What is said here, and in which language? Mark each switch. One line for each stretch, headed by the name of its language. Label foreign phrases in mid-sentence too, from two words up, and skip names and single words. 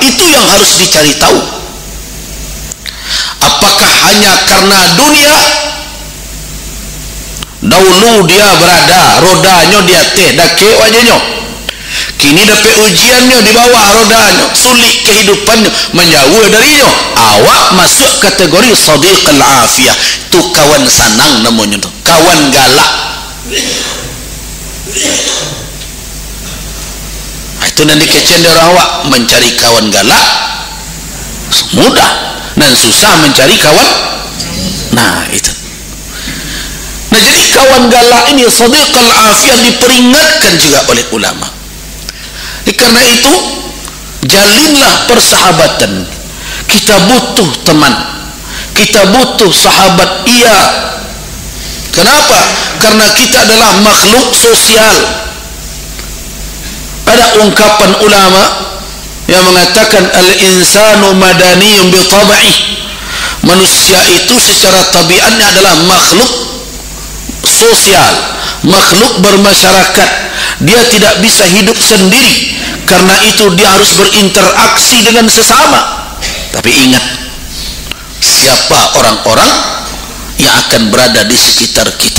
Indonesian: Itu yang harus dicari tahu. Apakah hanya karena dunia? Dahulu dia berada, rodanya dia teh dake wajahnya. Kini dapat ujiannya di bawah rodanya, sulit kehidupannya, menjauh darinya. Awak masuk kategori
Arabic: صديق العافية.
Indonesian: Itu kawan sanang namanya tu, kawan galak. Itu nanti kecendera awak mencari kawan galak mudah, dan susah mencari kawan. Nah itu. Nah jadi kawan galak ini
Arabic: صديق العافية
Indonesian: diperingatkan juga oleh ulama. Karena itu jalinlah persahabatan. Kita butuh teman, kita butuh sahabat. Iya. Kenapa? Karena kita adalah makhluk sosial. Ada ungkapan ulama yang mengatakan
Arabic: الإنسان مدني بالطبع.
Indonesian: Manusia itu secara tabiatnya adalah makhluk sosial, makhluk bermasyarakat. Dia tidak bisa hidup sendiri, karena itu dia harus berinteraksi dengan sesama. Tapi ingat, siapa orang-orang yang akan berada di sekitar kita.